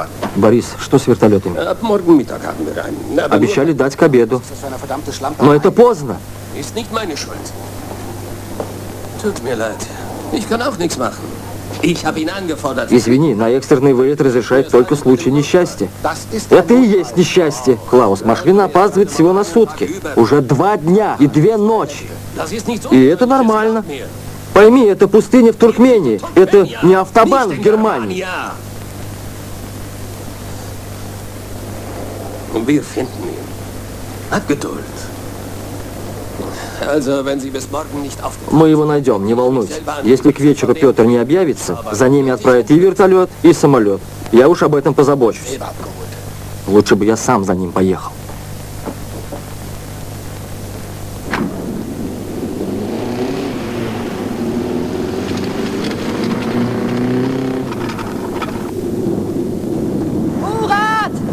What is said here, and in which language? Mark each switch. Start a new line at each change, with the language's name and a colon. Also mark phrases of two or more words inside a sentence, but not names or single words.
Russian: Борис, что с вертолетами?
German: Ab morgen Mittag haben wir einen. Aber
Russian: Обещали дать к обеду.
German: Was ist das für eine verdammte Schlampe?
Russian: Но это поздно.
German: ist nicht meine Schuld. Tut mir leid. Ich kann auch nichts machen. Ich habe ihn angefordert.
Russian: Извини, на экстренный вылет разрешают только в случае несчастья.
German: Das ist
Russian: Это и есть несчастье. Клаус, машина опаздывает всего на сутки. Уже 2 дня и 2 ночи.
German: Das ist nicht so.
Russian: И это нормально. Пойми, это пустыня в Туркмении. Это не автобан в Германии.
German: Wir finden ihn. Hab Geduld. Also, wenn Sie bis morgen nicht auf...
Russian: Мы его найдем, не волнуйся. Если к вечеру Петр не объявится, за ними отправят и вертолет, и самолет. Я уж об этом позабочусь. Лучше бы я сам за ним поехал. Murat!